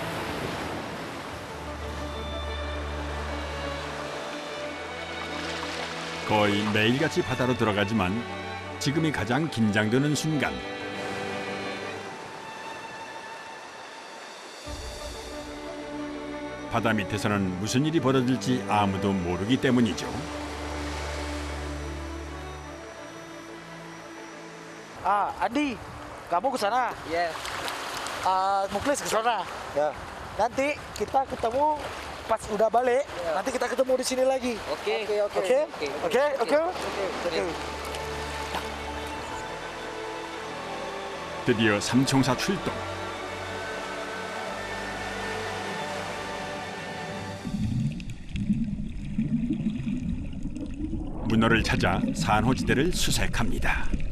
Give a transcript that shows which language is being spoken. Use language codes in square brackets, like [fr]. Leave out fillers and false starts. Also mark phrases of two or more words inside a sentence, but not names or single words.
[ko] 거의 매일같이 바다로 들어가지만 지금이 가장 긴장되는 순간. 바다 밑에서는 무슨 일이 벌어질지 아무도 모르기 때문이죠. [id] Adi, kamu ke sana? Ya, Muklis ke sana. Ya. Nanti kita ketemu pas udah balik. Nanti kita ketemu di sini lagi. Oke. Oke. [ko] 드디어 삼총사 출동. 문어를 찾아 산호지대를 수색합니다.